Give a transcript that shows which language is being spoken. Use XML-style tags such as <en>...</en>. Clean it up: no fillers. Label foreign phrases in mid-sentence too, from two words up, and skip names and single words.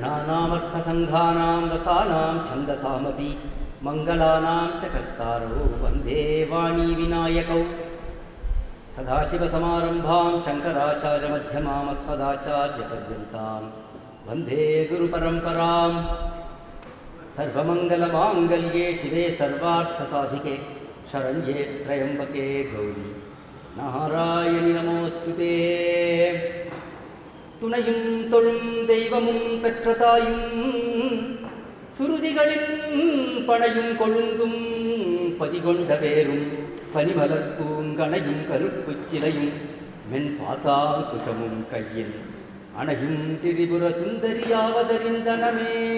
<sa>नानामर्थसङ्घानां रसानां छन्दसामपि मङ्गलानां च कर्तारौ वन्दे वाणी विनायकौ सदाशिवसमारम्भां शङ्कराचार्यमध्यमामस्मदाचार्यपर्यन्तां वन्दे गुरुपरम्परां सर्वमङ्गलमाङ्गल्ये शिवे सर्वार्थसाधिके शरण्ये त्र्यम्बके गौरी नारायणि नमोऽस्तुते</sa> <ta>துணையும் தொழும் தெய்வமும் பெற்ற தாயும் சுருதிகளின் பனையும் கொழுந்தும் பதிகொண்ட வேரும் பனிமலர் பூங்கணையும் கருப்பு சிலையும் மென்பாசாங்குஷமும் கையில் அணையும் திரிபுர சுந்தரியாவதறிந்தனமே</ta>